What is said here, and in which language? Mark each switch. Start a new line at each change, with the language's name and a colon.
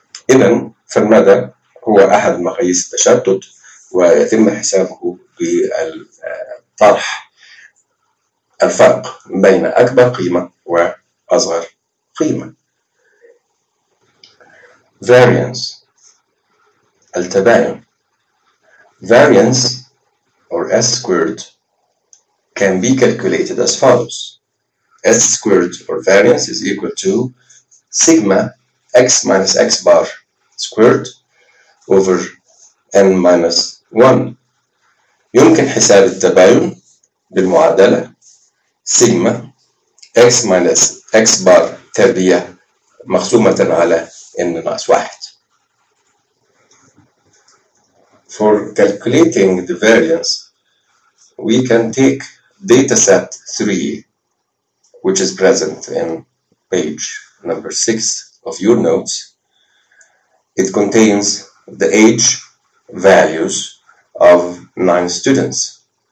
Arabic: إذن فالمدى هو أحد مقاييس التشتت، ويتم حسابه بطرح الفرق بين أكبر قيمة وأصغر قيمة. Variance، التباين.
English: Variance or S squared can be calculated as follows. S squared or variance is equal to sigma x minus x bar squared over n minus 1.
Arabic: يمكن حساب التباين بالمعادلة سيجما
English: x minus x bar
Arabic: تربيع مقسومة على n ناقص 1.
English: For calculating the variance, we can take dataset 3, which is present in page number 6 of your notes. It contains the age values of 9 students.